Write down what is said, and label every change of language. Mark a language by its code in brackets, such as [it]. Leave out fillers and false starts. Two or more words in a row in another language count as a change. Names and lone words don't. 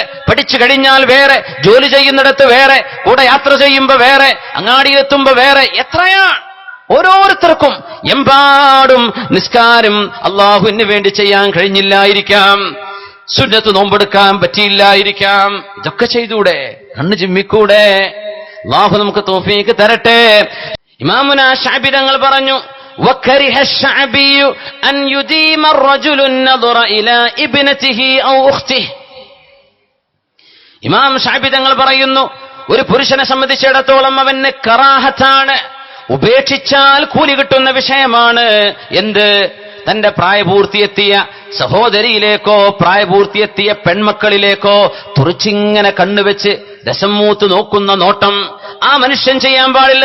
[ml] പഠിച്ചു കഴിഞ്ഞാൽ വേറെ, ജോലി ചെയ്യുന്നിടത്ത് വേറെ, കൂടെ യാത്ര ചെയ്യുമ്പോ വേറെ, അങ്ങാടിയിലെത്തുമ്പോ വേറെ, എത്രയാണ് ഓരോരുത്തർക്കും. എമ്പാടും നിസ്കാരം അള്ളാഹുവിന് വേണ്ടി ചെയ്യാൻ കഴിഞ്ഞില്ലായിരിക്കാം, സുന്നത്ത് നോമ്പെടുക്കാൻ പറ്റിയില്ലായിരിക്കാം. ഇതൊക്കെ ചെയ്തൂടെ? കണ്ണ് ചിമ്മിക്കൂടെ? അള്ളാഹു നമുക്ക് തൗഫീഖ് തരട്ടെ. ഇമാമുന ശഅബി തങ്ങൾ പറഞ്ഞു, [ar] وكره الشعبي أن يديم الرجل النظر إلى ابنته أو أخته. [ml] ഇമാം ശഅബി തങ്ങൾ പറയുന്നു, ഒരു പുരുഷനെ സംബന്ധിച്ചിടത്തോളം അവന് കറാഹത്താണ്, ഉപേക്ഷിച്ചാൽ കൂലി കിട്ടുന്ന വിഷയമാണ്. എന്ത്? തന്റെ പ്രായപൂർത്തിയെത്തിയ സഹോദരിയിലേക്കോ പ്രായപൂർത്തിയെത്തിയ പെൺമക്കളിലേക്കോ തുറിച്ചിങ്ങനെ കണ്ണുവെച്ച് രസം മൂത്ത് നോക്കുന്ന നോട്ടം ആ മനുഷ്യൻ ചെയ്യാൻ പാടില്ല.